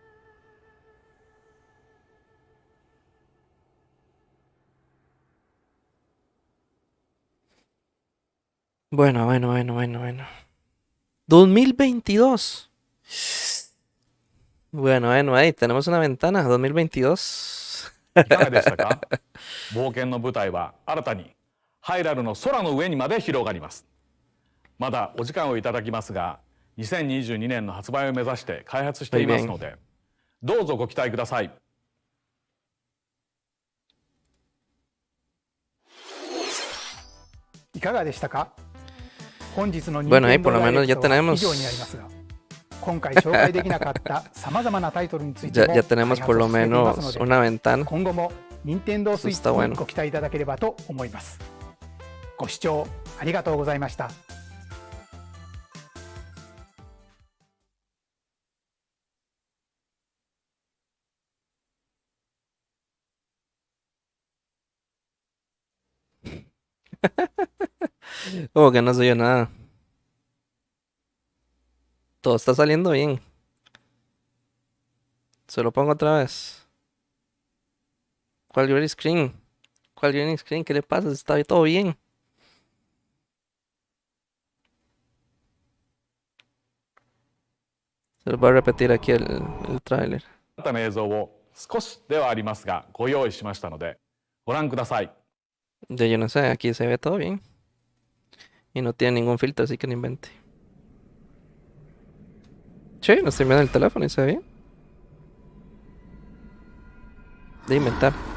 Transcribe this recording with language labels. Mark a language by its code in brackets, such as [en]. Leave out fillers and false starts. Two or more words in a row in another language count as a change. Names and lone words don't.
[es] Bueno. 2022. Bueno, ahí tenemos una ventana. 2022. [ja] いかがでしたか？冒険の舞台は新たにハイラルの空の上にまで広がります。まだお時間をいただきますが、2022年の発売を目指して開発していますので、どうぞご期待ください。いかがでしたか？本日の [es] Bueno, ahí [ja] Nintendo [es] por lo menos ya [ja] Direct は [es] tenemos. [ja] 以上になりますが、今回紹介できなかったさまざまなタイトルについても [es] Ya tenemos [ja] 開 [es] por [ja] 発を [es] lo [ja] 進めていますの [es] menos [ja] で、 [es] una ventana. [ja] 今後も Nintendo [es] Eso [ja] Switch [es] está [ja] に [es] bueno. [ja] ご期待いただければと思います。ご視聴ありがとうございました。 [es] Como que no soy yo nada. Todo está saliendo bien. Se lo pongo otra vez. ¿Cuál [en] green screen? [es] ¿Cuál [en] green screen? [es] ¿Qué le pasa? Está todo bien. Se lo voy a repetir aquí el tráiler. [ja] 新たな映像を少しではありますがご用意しましたのでご覧ください。 [es] Ya yo no sé, aquí se ve todo bien. Y no tiene ningún filtro, así que no invente. Sí, no estoy viendo el teléfono y se ve bien. De inventar.